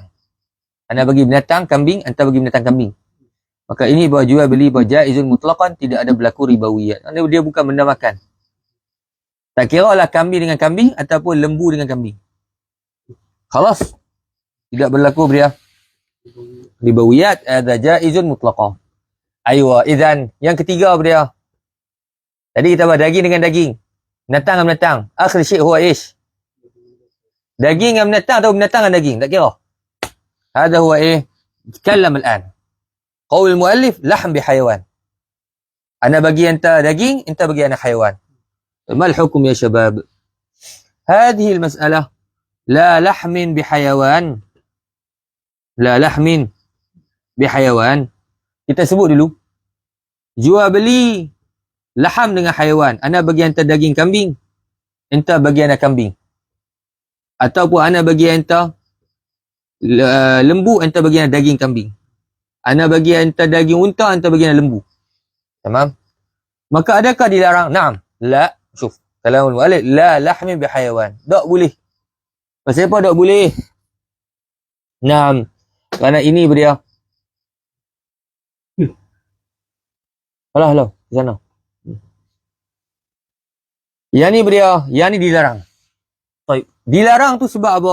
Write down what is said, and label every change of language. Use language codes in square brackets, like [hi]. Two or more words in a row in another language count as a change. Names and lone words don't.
[ms] Anda bagi binatang kambing, anda bagi binatang kambing. Maka ini buat jual beli buat [ar] جائز مطلقا, [ms] tidak ada berlaku ribawiyat. Dia bukan benda makan. Tak kira lah kambing dengan kambing ataupun lembu dengan kambing. Khalas. Tidak berlaku beria ribawiyat, ada [ar] جائز مطلقا. Aywa, [ms] idzan yang ketiga beria. Tadi kita bahas daging dengan daging. Binatang dengan binatang. [ar] آخر شيء هو ايش. [ms] Daging dengan binatang atau binatang dengan daging, tak kira. [ar] هذا هو ايه تكلم الان قول المؤلف لحم بحيوان انا بقي انت دقيق انت بقي انا حيوان ما الحكم يا شباب هذه المسألة لا لحم بحيوان [ms] لا لحم بحيوان kita sebut dulu jual beli laham dengan haiwan ana bagi anta daging kambing anta bagi ana kambing ataupun ana bagi anta lembu, anta bagi daging kambing. Ana bagi anta daging unta, anta bagi lembu. Tamam? Maka adakah dilarang? Naam. [ar] لا. شوف. كلام المؤلف. لا لحم بحيوان. [ms] Tak boleh. Pasal apa tak boleh? Naam. Kerana ini beria. Halah. Di sana. Yang ni beria. Yang ni dilarang. Baik. Dilarang tu sebab apa?